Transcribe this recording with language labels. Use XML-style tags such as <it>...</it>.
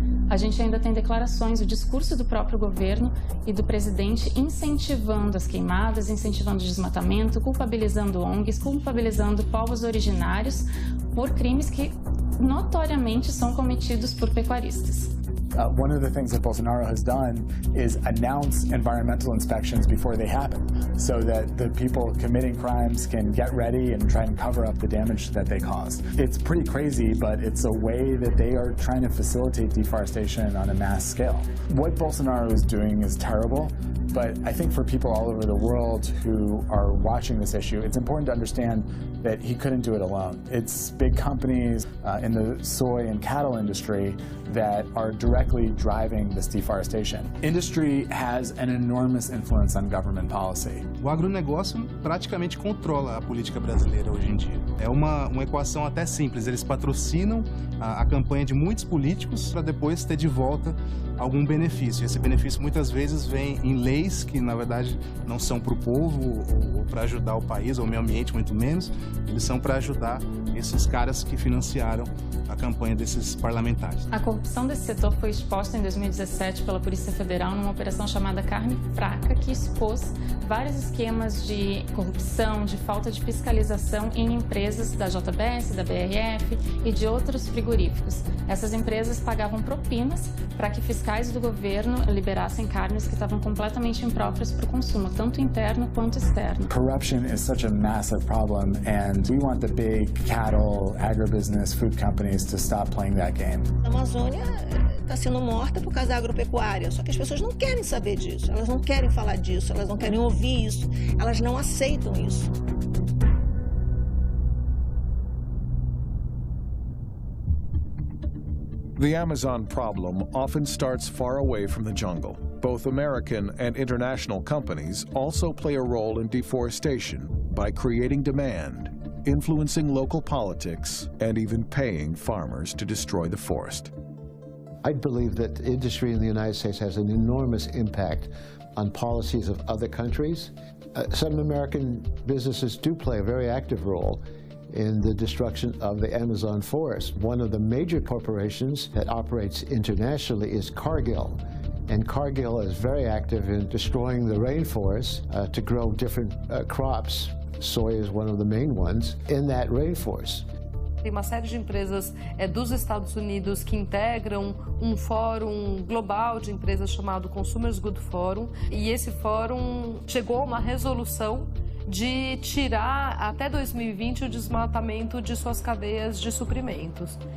<pt>A gente ainda tem declarações, o discurso do próprio governo e do presidente incentivando as queimadas, incentivando o desmatamento, culpabilizando ONGs, culpabilizando povos originários por crimes que notoriamente são cometidos por pecuaristas.</pt> <en>One of the things that Bolsonaro has done is announce environmental inspections before they happen, so that the people committing crimes can get ready and try and cover up the damage that they caused. It's pretty crazy, but it's a way that they are trying to facilitate deforestation on a mass scale. What Bolsonaro is doing is terrible, but I think for people all over the world who are watching this issue, it's important to understand that he couldn't do it alone. It's big companies in the soy and cattle industry that are directly driving this deforestation. Industry has an enormous influence on government policy.</en> <pt>O agronegócio praticamente controla a política brasileira hoje em dia. É uma equação até simples, eles patrocinam a campanha de muitos políticos para depois ter de volta algum benefício. Esse benefício muitas vezes vem em leis que na verdade não são para o povo ou para ajudar o país ou o meio ambiente, muito menos. Eles são para ajudar esses caras que financiaram a campanha desses parlamentares. A corrupção desse setor foi exposta em 2017 pela Polícia Federal numa operação chamada Carne Fraca, que expôs vários esquemas de corrupção, de falta de fiscalização em empresas da JBS, da BRF e de outros frigoríficos. Essas empresas pagavam propinas para que fiscais do governo liberassem carnes que estavam completamente impróprias para o consumo, tanto interno quanto externo.</pt> <en>Corruption is such a massive problem, and we want the big cattle, agribusiness, food companies to stop playing that game.</en> <pt>A Amazônia está sendo morta por causa da agropecuária, só que as pessoas não querem saber disso, elas não querem falar disso, elas não querem ouvir isso, elas não aceitam isso.</pt> <en>The Amazon problem often starts far away from the jungle. Both American and international companies also play a role in deforestation by creating demand, influencing local politics, and even paying farmers to destroy the forest. I believe that industry in the United States has an enormous impact on policies of other countries. Some American businesses do play a very active role in the destruction of the Amazon forest. One of the major corporations that operates internationally is Cargill. And Cargill is very active in destroying the rainforest to grow different crops. Soy is one of the main ones in that rainforest.</en> <pt>Tem uma série de empresas dos Estados Unidos que integram um fórum global de empresas chamado Consumers Good Forum, e esse fórum chegou a uma resolução de tirar até 2020 o desmatamento de suas cadeias de suprimentos.</pt>